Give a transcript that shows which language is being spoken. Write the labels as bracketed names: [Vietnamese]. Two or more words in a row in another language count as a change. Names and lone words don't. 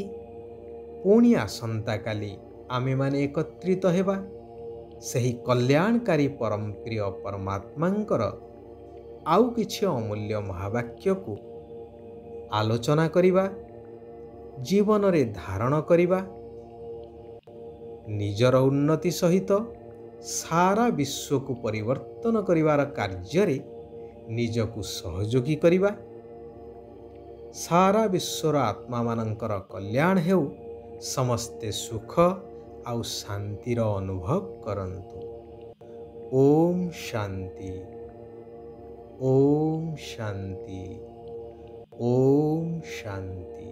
[Odia] ପୁଣି ଆସନ୍ତାକାଲି ଆମେମାନେ ଏକତ୍ରିତ ହେବା ସେହି କଲ୍ୟାଣକାରୀ ପରମ ପ୍ରିୟ ପରମାତ୍ମାଙ୍କର ଆଉ କିଛି ଅମୂଲ୍ୟ ମହାବାକ୍ୟକୁ ଆଲୋଚନା କରିବା, ଜୀବନରେ ଧାରଣ କରିବା, ନିଜର ଉନ୍ନତି ସହିତ ସାରା ବିଶ୍ୱକୁ ପରିବର୍ତ୍ତନ କରିବାର କାର୍ଯ୍ୟରେ ନିଜକୁ ସହଯୋଗୀ କରିବା। ସାରା ବିଶ୍ୱର ଆତ୍ମା ମାନଙ୍କର କଲ୍ୟାଣ ହେଉ ସମସ୍ତେ ସୁଖ ଆଉ ଶାନ୍ତିର ଅନୁଭବ କରନ୍ତୁ। [Hindi] ओम शांति। ओम शांति। ओम शांति।